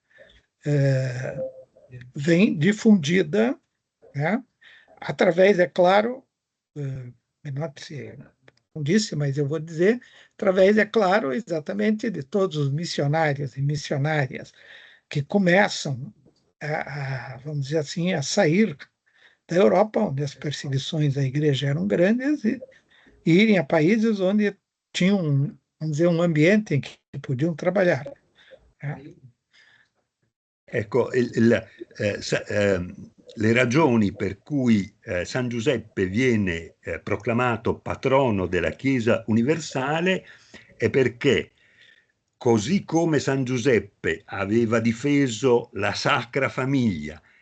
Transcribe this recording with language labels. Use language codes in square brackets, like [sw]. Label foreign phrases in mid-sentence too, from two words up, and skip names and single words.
[pt] vem difundida, né, através, é claro, Menotti não disse, mas eu vou dizer, através, é claro, exatamente de todos os missionários e missionárias que começam vamos dizer assim, a sair da Europa, onde as perseguições à igreja eram grandes, e irem a países onde tinham, vamos dizer, um ambiente em que podiam trabalhar. [it] Ecco, le ragioni per cui San Giuseppe viene proclamato patrono della Chiesa universale è perché, così come San Giuseppe aveva difeso la Sacra Famiglia